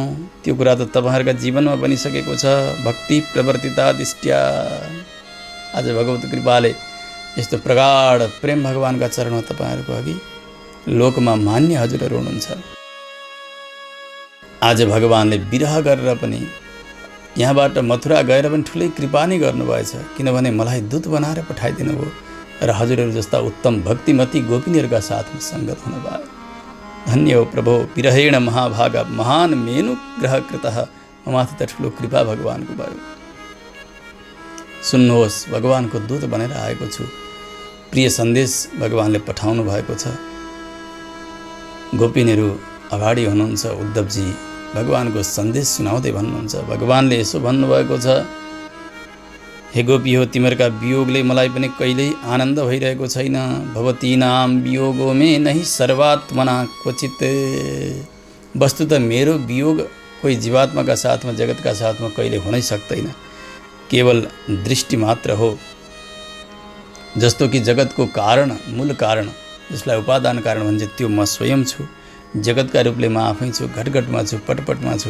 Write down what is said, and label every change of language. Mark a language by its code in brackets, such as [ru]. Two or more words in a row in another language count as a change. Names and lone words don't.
[ne] त्यो कुरा त तपाईँहरूका जीवनमा बनिसकेको छ। [sa] भक्ति प्रवर्तिता दृष्ट्या [ne] आज भगवत कृपाले यस्तो प्रगाढ प्रेम भगवानका चरणमा तपाईँहरूको अघि लोकमा मान्य हजुरहरू हुनुहुन्छ। आज भगवानले विरह गरेर पनि यहाँबाट मथुरा गएर पनि ठुलै कृपा नै गर्नुभएछ, किनभने मलाई दूत बनाएर पठाइदिनु भयो र हजुरहरू जस्ता उत्तम भक्तिमती गोपिनीहरूका साथमा सङ्गत हुनुभयो। धन्य हो प्रभो, [sa] विरहेण महाभाग महान मेनुग्रह कृतः, [ne] ममाथि त ठुलो कृपा भगवानको भयो। सुन्नुहोस्, भगवानको दूत बनेर आएको छु। प्रिय सन्देश भगवानले पठाउनु भएको छ। गोपिनीहरू अगाडि हुनुहुन्छ। उद्धवजी भगवानको सन्देश सुनाउँदै भन्नुहुन्छ। भगवानले यसो भन्नुभएको छ, हे गोपी हो, तिमीहरूका वियोगले मलाई पनि कहिल्यै आनन्द भइरहेको छैन। [sa] भवतीनाम वियोगो मे नहि सर्वात्मना क्वचित। [ne] वस्तुत मेरो वियोग कोही जीवात्माका साथमा जगतका साथमा कहिले हुनै सक्दैन, केवल दृष्टि मात्र हो। जस्तो कि जगतको कारण, मूल कारण, जसलाई उपादान कारण भन्छ, त्यो म स्वयं छु। जगतका रूपले म आफै छु, घटघटमा छु, पटपटमा छु।